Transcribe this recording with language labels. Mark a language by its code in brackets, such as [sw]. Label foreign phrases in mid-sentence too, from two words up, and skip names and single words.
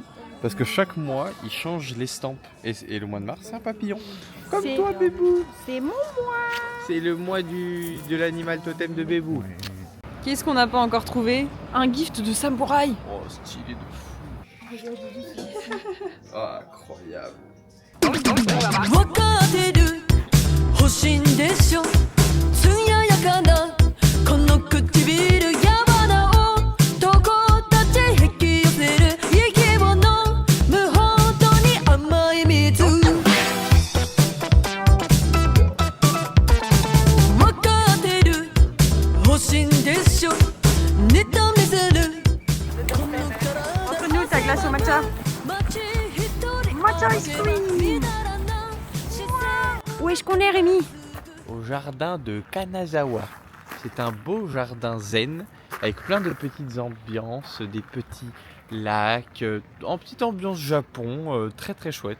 [fr] Parce que chaque mois, il change l'estampe. Et le mois de mars, c'est un papillon. Comme C'est- toi, Bébou. C'est mon. C'est le mois de l'animal totem de Bébou. Qu'est-ce qu'on n'a pas encore trouvé? Un gift de samouraï. Oh, stylé de fou. Ah, incroyable. [ja] わかってる欲しいんでしょ艶やかなこの唇やわな男たち引き寄せる生き物無本当に甘い水わかってる欲しいんでしょネタ見せる [fr] Entre nous, ta glace au matcha. [en] Matcha ice cream. [fr] Où est-ce qu'on est, Rémi? Au jardin de Kanazawa. C'est un beau jardin zen avec plein de petites ambiances, des petits lacs, en petite ambiance Japon, très très chouette.